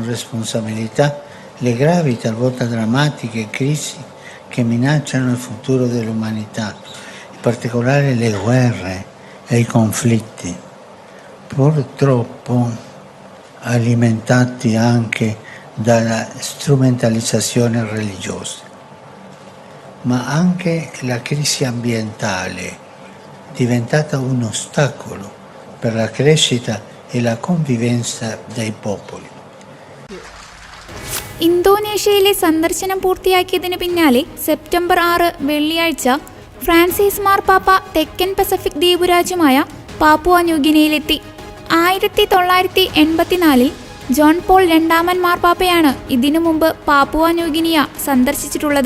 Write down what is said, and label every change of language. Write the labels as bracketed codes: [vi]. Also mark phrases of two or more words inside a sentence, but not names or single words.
[it] responsabilità le gravi, talvolta drammatiche crisi che minacciano il futuro dell'umanità, in particolare le guerre e i conflitti, purtroppo alimentati anche dalla strumentalizzazione religiosa, ma anche la crisi ambientale, diventata un ostacolo per la crescita e la convivenza dei popoli. [ml] ഇന്തോനേഷ്യയിലെ സന്ദർശനം പൂർത്തിയാക്കിയതിന് പിന്നാലെ സെപ്റ്റംബർ 6 വെള്ളിയാഴ്ച ഫ്രാൻസിസ് മാർപ്പാപ്പ തെക്കൻ പസഫിക് ദ്വീപുരാജ്യമായ പാപ്പുവ ന്യൂഗിനിയയിലെത്തി. 1984 ജോൺ പോൾ രണ്ടാമൻ മാർപ്പാപ്പയാണ് ഇതിനു മുമ്പ് പാപ്പുവ ന്യൂഗിനിയ സന്ദർശിച്ചിട്ടുള്ളത്.